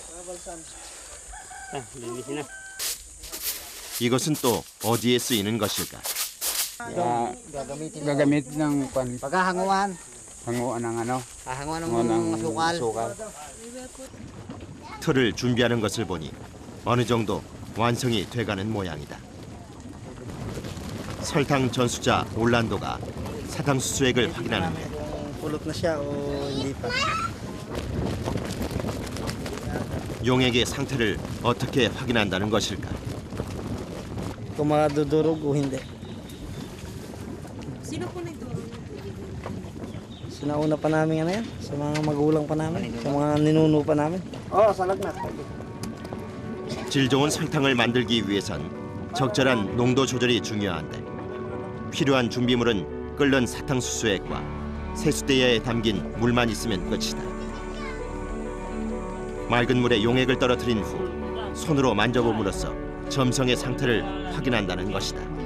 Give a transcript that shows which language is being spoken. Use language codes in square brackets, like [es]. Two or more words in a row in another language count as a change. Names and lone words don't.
[tl] linisin na. [ko] 이것은 또 어디에 쓰이는 것일까? [tl] Gagamit ng kwan, Paghahanguan. hanguan ng ano, Hahanguan hanguan ng ng asukal. sukal. [ko] 틀을 준비하는 것을 보니 어느 정도 완성이 돼가는 모양이다. 설탕 전수자 올란도가 사탕수수 액을 확인하는데 [tl] Pulot na siya o hindi pa. [ko] 용액의 상태를 어떻게 확인한다는 것일까? [tl] Kung madudurog o hindi. Sino po nagturo? Sinauna pa namin ano yan. Sa mga magulang pa namin. Sa mga ninuno pa namin. Oo, sa lagnat. [ko] 질 좋은 설탕을 만들기 위해선 적절한 농도 조절이 중요한데 필요한 준비물은 끓는 사탕수수액과 세수대야에 담긴 물만 있으면 끝이다. 맑은 물에 용액을 떨어뜨린 후 손으로 만져봄으로써 점성의 상태를 확인한다는 것이다.